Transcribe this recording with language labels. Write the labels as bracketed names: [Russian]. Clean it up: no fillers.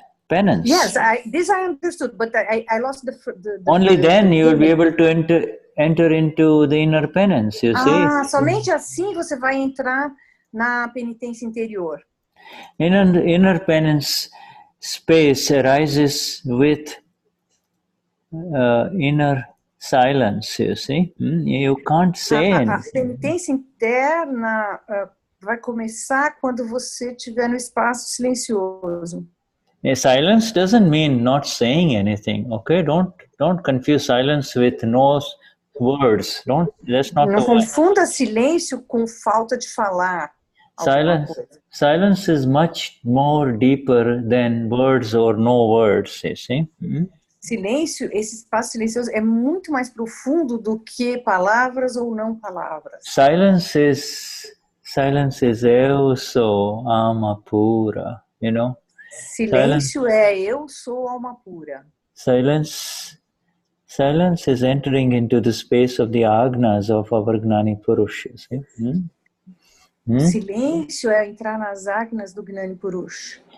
[English] Yes, this I understood, but I lost the only then you will be able to enter into the inner penance, you see. [Portuguese] Somente assim você vai entrar na penitência interior. [English] Inner penance space arises with inner silence, you see. You can't say anything. [Portuguese] A penitência interna vai começar quando você estiver no espaço silencioso. [English] Silence doesn't mean not saying anything, okay? Don't confuse silence with no words. That's not [Portuguese] Não confunda silêncio com falta de falar. [English] Silence is much more deeper than words or no words, you see? [Portuguese] Silêncio, esse espaço silencioso é muito mais profundo do que palavras ou não palavras. [English] Silence is [Portuguese] eu sou alma pura, [English] you know? [Portuguese] Silêncio é eu sou alma pura. [English] Silence is entering into the space of the agnas of our Gnani Purush. [Portuguese] Silêncio é entrar nas agnas do Gnani Purush.